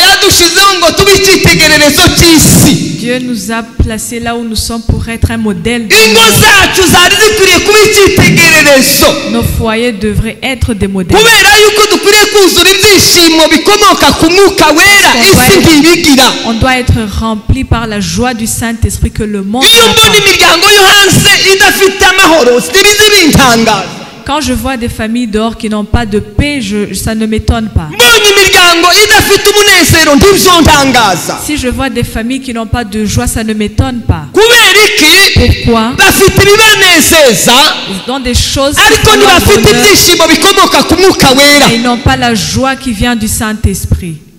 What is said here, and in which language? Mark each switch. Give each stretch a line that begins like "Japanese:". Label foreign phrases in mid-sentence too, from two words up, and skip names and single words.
Kinyarwanda: yadushizeho ngo tube icyitegererezo cy'isi.
French: Dieu nous a placés là où nous sommes pour être un modèle.
Kinyarwanda: Ingo zacu zari zikwiriye kuba icyitegererezo.
French: Nos foyers devraient être des modèles.
Kinyarwanda: Kubera yuko dukwiriye kuzura ibyishimo bikomoka ku Mwuka Wera isi ntibigira.
French: On doit être rempli par la joie du Saint-Esprit que le monde
Kinyarwanda: Iyo mbona imiryango yo hanze idafite amahoro sibizi bintangaza.
French: Quand je vois des familles dehors qui n'ont pas de paix, ça ne m'étonne pas. Si je vois des familles qui n'ont pas de joie, ça ne m'étonne pas. Pourquoi? Ils ont des choses qui font leur bonheur, et ils n'ont pas la joie qui vient du Saint-Esprit.